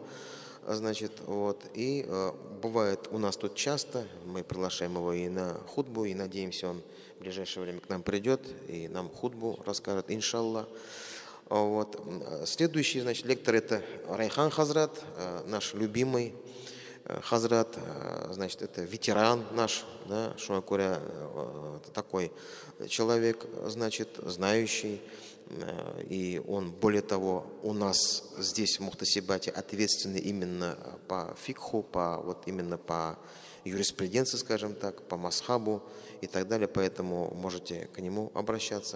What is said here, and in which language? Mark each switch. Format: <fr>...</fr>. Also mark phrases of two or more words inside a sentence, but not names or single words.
<ru>Значит, вот, и бывает у нас тут часто, мы приглашаем его и на хутбу, и надеемся, он в ближайшее время к нам придет и нам хутбу расскажет, иншаллах. Вот. Следующий, значит, лектор — это Райхан Хазрат, наш любимый хазрат, значит, это ветеран наш, да,</ru> <tt>Шуңа күрә</tt> <ru>такой человек, значит, знающий. И он, более того, у нас здесь в Мухтасибате ответственный именно по фикху, вот именно по юриспруденции, скажем так, по масхабу и так далее, поэтому можете к нему обращаться.</ru>